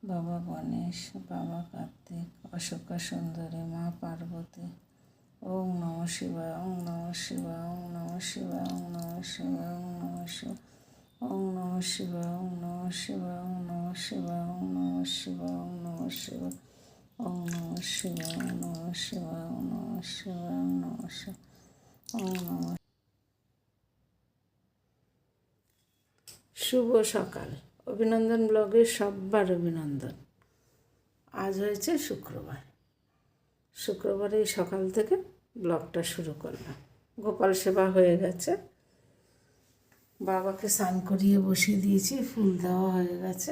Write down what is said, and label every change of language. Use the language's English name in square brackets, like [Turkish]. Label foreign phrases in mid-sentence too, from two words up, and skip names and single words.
[Bangla] বাবা গণেশ, বাবা কার্তিক, অশোকা সুন্দরী, মা পার্বতী। [Sanskrit] ওম নমঃ শিবায়, ওম নমঃ শিবায়, ওম নমঃ শিবায়, ওম নমঃ শিবায়, ওম নমঃ শিবায়, ওম নমঃ শিবায়, ওম নমঃ শিবায়, ওম নমঃ শিবায়, ওম নমঃ শিবায়, ওম নমঃ শিবায়, ওম নমঃ শিবায়, ওম নমঃ শিবায়, ওম নমঃ শিবায়, ওম নমঃ শিবায়, ওম নমঃ। [Bangla] শুভ সকাল। অভিনন্দন ব্লগের সবার অভিনন্দন। আজ হয়েছে শুক্রবার। শুক্রবারে এই সকাল থেকে ব্লগটা শুরু করলাম। গোপাল সেবা হয়ে গেছে, বাবাকে স্নান করিয়ে বসিয়ে দিয়েছি, ফুল দেওয়া হয়ে গেছে।